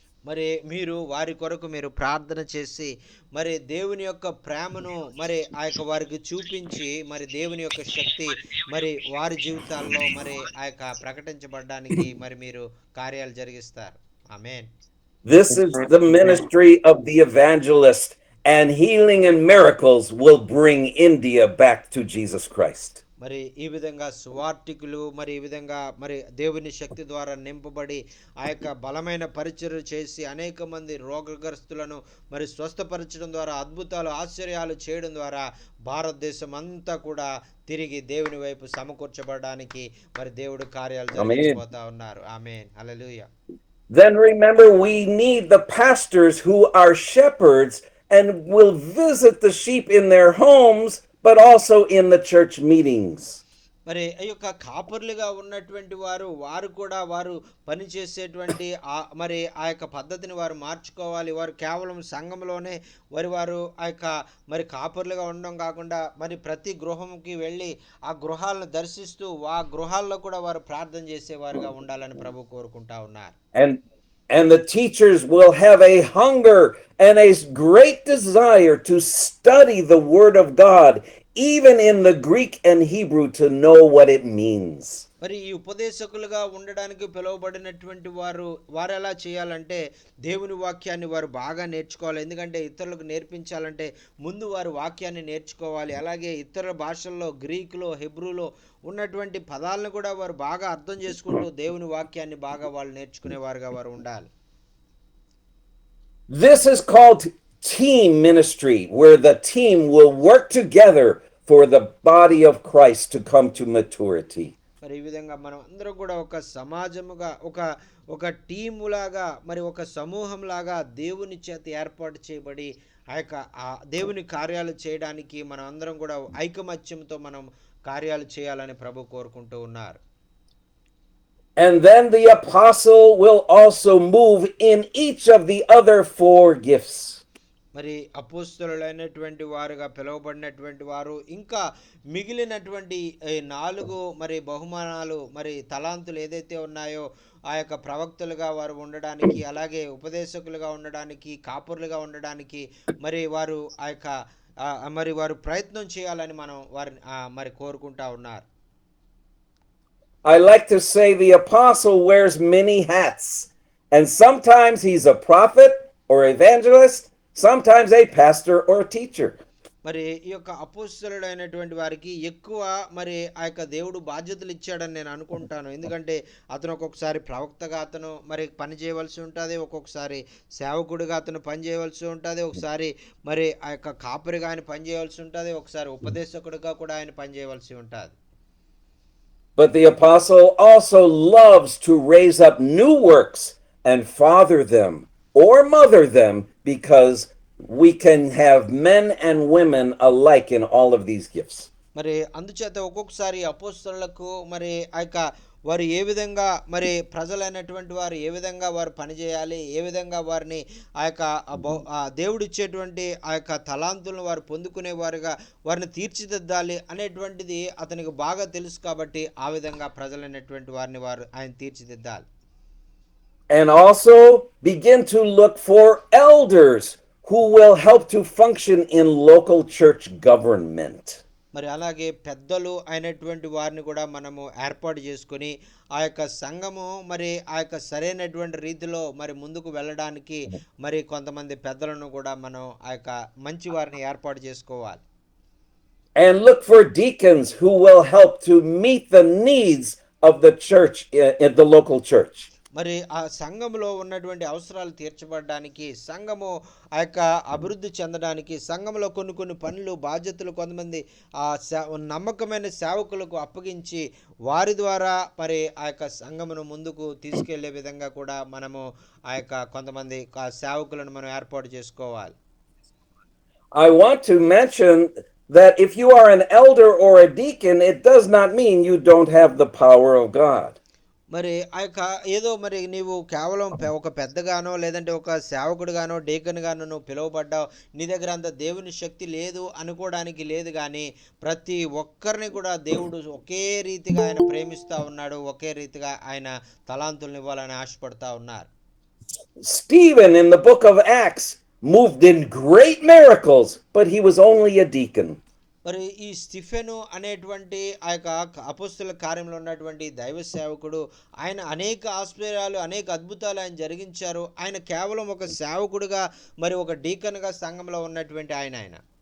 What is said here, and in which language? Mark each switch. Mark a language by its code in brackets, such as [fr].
[te] మరి మీరు వారి కొరకు మీరు ప్రార్థన చేసి మరి దేవుని యొక్క ప్రేమను మరి ఆ యొక్క వారికి చూపించి మరి దేవుని యొక్క శక్తి మరి వారి జీవితాల్లో మరి ఆ యొక్క ప్రకటించబడడానికి మరి మీరు కార్యాలు జరిగిస్తారు. ఆమేన్. [en] This is the ministry of the evangelist, and healing and miracles will bring India back to Jesus Christ. [te] మరి ఈ విధంగా సువార్థికులు మరి ఈ విధంగా మరి దేవుని శక్తి ద్వారా నింపబడి ఆ యొక్క బలమైన పరిచర్య చేసి అనేక మంది రోగగ్రస్తులను మరి స్వస్థపరచడం ద్వారా అద్భుతాలు ఆశ్చర్యాలు చేయడం ద్వారా భారతదేశం అంతా కూడా తిరిగి దేవుని వైపు సమకూర్చబడడానికి మరి దేవుడు కార్యాలు జరిగిపోతా ఉన్నారు. ఆమేన్. హల్లెలూయా. [en] Then remember, we need the pastors who are shepherds and will visit the sheep in their homes, but also in the church meetings. [te] మరి ఈ యొక్క కాపర్లుగా ఉన్నటువంటి వారు కూడా వారు పనిచేసేటువంటి మరి ఆ యొక్క పద్ధతిని వారు మార్చుకోవాలి. వారు కేవలం సంఘంలోనే వారు ఆ యొక్క మరి కాపర్లుగా ఉండడం కాకుండా మరి ప్రతి గృహంకి వెళ్ళి ఆ గృహాలను దర్శిస్తూ ఆ గృహాల్లో కూడా వారు ప్రార్థన చేసేవారుగా ఉండాలని ప్రభు కోరుకుంటా ఉన్నారు. [en] And the teachers will have a hunger and a great desire to study the word of God, even in the Greek and Hebrew, to know what it means. [te] మరి ఈ ఉపదేశకులుగా ఉండడానికి పిలువబడినటువంటి వారు ఎలా చేయాలంటే దేవుని వాక్యాన్ని వారు బాగా నేర్చుకోవాలి. ఎందుకంటే ఇతరులకు నేర్పించాలంటే ముందు వారు వాక్యాన్ని నేర్చుకోవాలి. అలాగే ఇతర భాషల్లో గ్రీకులో హెబ్రూలో ఉన్నటువంటి పదాలను కూడా వారు బాగా అర్థం చేసుకుంటూ దేవుని వాక్యాన్ని బాగా వాళ్ళు నేర్చుకునేవారుగా వారు ఉండాలి. [en] This is called team ministry, where the team will work together for the body of Christ to come to maturity. [te] మరి ఈ విధంగా మనం అందరం కూడా ఒక సమాజముగా ఒక టీములాగా మరి ఒక సమూహంలాగా దేవుని చేత ఏర్పాటు చేయబడి ఆ దేవుని కార్యాలు చేయడానికి మనం అందరం కూడా ఐకమత్యంతో మనం కార్యాలు చేయాలని ప్రభు కోరుకుంటూ ఉన్నారు. [en] And then the apostle will also move in each of the other 4 gifts. [te] మరి అపోస్తలులైనటువంటి వారుగా పిలువబడినటువంటి వారు ఇంకా మిగిలినటువంటి 4 మరి బహుమానాలు మరి తలాంతులు ఏదైతే ఉన్నాయో ఆ యొక్క ప్రవక్తలుగా వారు ఉండడానికి, అలాగే ఉపదేశకులుగా ఉండడానికి, కాపురులుగా ఉండడానికి మరి వారు ఆ యొక్క మరి వారు ప్రయత్నం చేయాలని మనం వారిని మరి కోరుకుంటా ఉన్నారు. [en] I like to say the apostle wears many hats, and sometimes he's a prophet or evangelist, sometimes a pastor or teacher. [te] మరి ఈ యొక్క అపోస్తలుడైనటువంటి వారికి ఎక్కువ మరి ఆ యొక్క దేవుడు బాధ్యతలు ఇచ్చాడని నేను అనుకుంటాను. ఎందుకంటే అతను ఒక్కొక్కసారి ప్రవక్తగా అతను మరి పని చేయవలసి ఉంటుంది, ఒక్కొక్కసారి సేవకుడిగా అతను పని చేయవలసి ఉంటుంది, ఒకసారి మరి ఆ యొక్క కాపరిగా ఆయన పని చేయవలసి ఉంటుంది, ఒకసారి ఉపదేశకుడిగా కూడా ఆయన పని చేయవలసి ఉంటుంది. [en] But the apostle also loves to raise up new works and father them or mother them, because we can have men and women alike in all of these gifts. [te] మరి అందుచేత ఒక్కొక్కసారి అపోస్తలులకు మరి ఆ యొక్క వారు ఏ విధంగా మరి ప్రజలైనటువంటి వారు ఏ విధంగా వారు పనిచేయాలి, ఏ విధంగా వారిని ఆ యొక్క దేవుడిచ్చేటువంటి ఆ యొక్క తలాంతులను వారు పొందుకునేవారుగా వారిని తీర్చిదిద్దాలి అనేటువంటిది అతనికి బాగా తెలుసు. కాబట్టి ఆ విధంగా ప్రజలైనటువంటి వారిని ఆయన తీర్చిదిద్దాలి. [en] And also begin to look for elders who will help to function in local church government. [te] మరి అలాగే పెద్దలు అయినటువంటి వారిని కూడా మనము ఏర్పాటు చేసుకొని ఆ యొక్క సంఘము మరి ఆ యొక్క సరైనటువంటి రీతిలో మరి ముందుకు వెళ్ళడానికి మరి కొంతమంది పెద్దలను కూడా మనం ఆ యొక్క మంచి వారిని ఏర్పాటు చేసుకోవాలి. [en] And look for deacons who will help to meet the needs of the church in the local church. [te] మరి ఆ సంఘములో ఉన్నటువంటి అవసరాలు తీర్చబడడానికి, సంఘము ఆ యొక్క అభివృద్ధి చెందడానికి, సంఘంలో కొన్ని పనులు బాధ్యతలు కొంతమంది ఆ నమ్మకమైన సేవకులకు అప్పగించి వారి ద్వారా మరి ఆ యొక్క సంఘమును ముందుకు తీసుకెళ్లే విధంగా కూడా మనము ఆ యొక్క కొంతమంది సేవకులను మనం ఏర్పాటు చేసుకోవాలి. [en] I want to mention that if you are an elder or a deacon, it does not mean you don't have the power of God. [te] మరి ఆ యొక్క ఏదో మరి నీవు కేవలం ఒక పెద్దగానో లేదంటే ఒక సేవకుడుగానో డీకన్ గానో నువ్వు పిలువబడ్డావు, నీ దగ్గర అంత దేవుని శక్తి లేదు అనుకోవడానికి లేదు. కానీ ప్రతి ఒక్కరిని కూడా దేవుడు ఒకే రీతిగా ఆయన ప్రేమిస్తూ ఉన్నాడు, ఒకే రీతిగా ఆయన తలాంతులను ఇవ్వాలని ఆశపడతా ఉన్నారు. [en] Stephen in the book of Acts moved in great miracles, but he was only a deacon. [te] మరి ఈ స్టిఫెను అనేటువంటి ఆ యొక్క అపోస్తల కార్యంలో ఉన్నటువంటి దైవ సేవకుడు, ఆయన అనేక ఆశ్చర్యాలు అనేక అద్భుతాలు ఆయన జరిగించారు. ఆయన కేవలం ఒక సేవకుడుగా మరి ఒక డీకన్గా సంఘంలో ఉన్నటువంటి ఆయన.